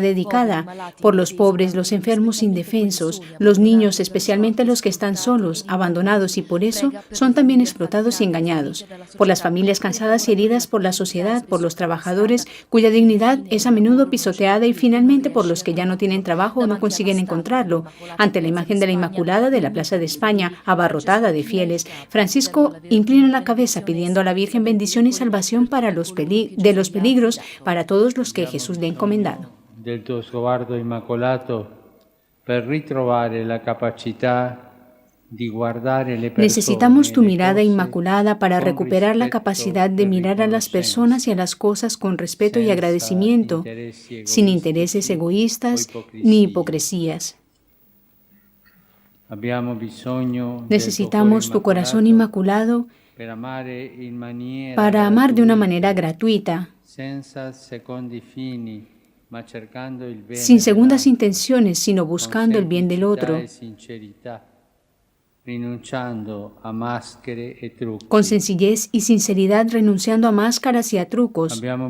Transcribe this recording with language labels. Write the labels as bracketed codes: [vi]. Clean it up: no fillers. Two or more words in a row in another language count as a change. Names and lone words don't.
[es] dedicada, por los pobres, los enfermos indefensos, los niños, especialmente los que están solos, abandonados y por eso son también explotados y engañados, por las familias cansadas y heridas por la sociedad, por los trabajadores cuya dignidad es a menudo pisoteada y finalmente por los que ya no tienen trabajo o no consiguen encontrarlo. Ante la imagen de la Inmaculada de la Plaza de España, abarrotada de fieles, Francisco inclina la cabeza pidiendo a la Virgen bendición y salvación para de los peligros para todos los que Jesús le ha encomendado. [it] Del tuo sguardo immacolato per ritrovare la capacità di guardare le persone. [es] Necesitamos tu mirada inmaculada para recuperar la capacidad de mirar a las personas y a las cosas con respeto y agradecimiento, sin intereses egoístas ni hipocresías. Necesitamos tu corazón inmaculado para amar de una manera gratuita, sin segundas intenciones, sino buscando el bien del otro, con sencillez y sinceridad, renunciando a máscaras y a trucos.